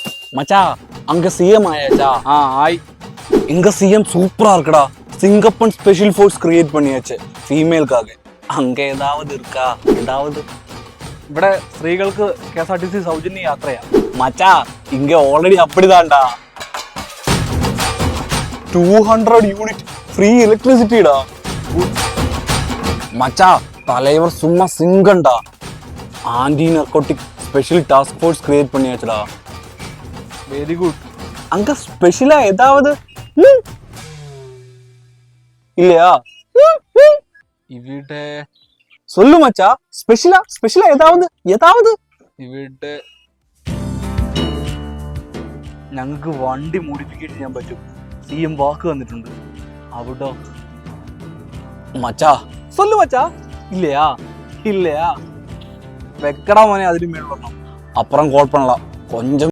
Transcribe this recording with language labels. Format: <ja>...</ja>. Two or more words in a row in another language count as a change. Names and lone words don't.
<ta>மச்சா அங்க சிஎம் ஆயாச்சா? ஆய். இங்க சிஎம் சூப்பரா இருக்குடா. சிங்கப்பன்</ta> <en>special force create</en> <ta>பண்ணியாச்சு ഫീമെയിൽക്കാக. அங்க ஏதாவது இருக்கா? ஏதாவது?</ta> <ml>ഇവിടെ സ്ത്രീകൾക്ക് KSRTC സൗജന്യ യാത്രയാ.</ml> <ta>மச்சா இங்க ஆல்ரெடி அப்படிதான்டா. 200</ta> <en>unit free electricity.</en> <ta>மச்சா தலைவர் சும்மா சிங்கண்டா.</ta> <en>anti narcotic special task force create</en> <ta>பண்ணியாச்சுடா.</ta> <en>very good.</en> <ta>அங்க ஸ்பெஷலா ஏதாவது இல்லையா?</ta> <ml>ഇവിടെ</ml> <ta>சொல்லு மச்சா, ஸ்பெஷலா ஏதாவது</ta> <ml>ഇവിടെ ഞങ്ങൾക്ക് വണ്ടി മോഡിഫിക്കേഷൻ ചെയ്യാൻ പറ്റും. CM വാക്ക് തന്നിട്ടുണ്ട്. അവിടോ</ml> <ta>மச்சா சொல்லு മച്ചാ.</ta> <ml>ഇല്ലയാ ഇല്ലയാ വെക്കടാ മോനെ അതിന് മേളിൽ.</ml> <ta>அப்புறம் கால் பண்ணலாம் கொஞ்சம்</ta>